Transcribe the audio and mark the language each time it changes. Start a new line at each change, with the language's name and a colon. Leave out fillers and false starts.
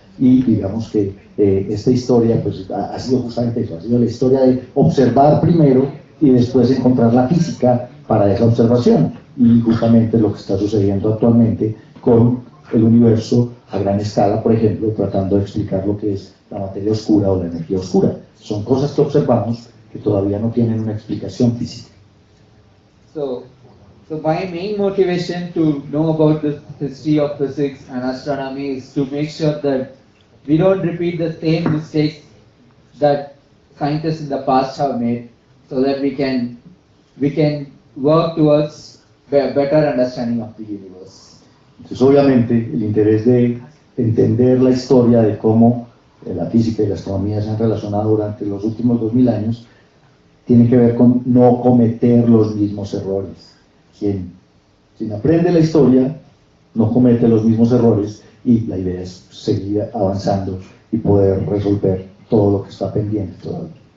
Spanish: Y digamos que esta historia pues, ha sido justamente eso, ha sido la historia de observar primero y después encontrar la física para esa observación. Y justamente lo que está sucediendo actualmente con el universo a gran escala, por ejemplo, tratando de explicar lo que es la materia oscura o la energía oscura. Son cosas que observamos que todavía no tienen una explicación física.
English: So my main motivation to know about the history of physics and astronomy is to make sure that we don't repeat the same mistakes that scientists in the past have made, so that we can work towards a better understanding of the universe.
Spanish: Entonces, obviamente, el interés de entender la historia de cómo la física y la astronomía se han relacionado durante los últimos 2000 años tiene que ver con no cometer los mismos errores. Quien aprende la historia no comete los mismos errores y la idea es seguir avanzando y poder resolver todo lo que está pendiente todavía.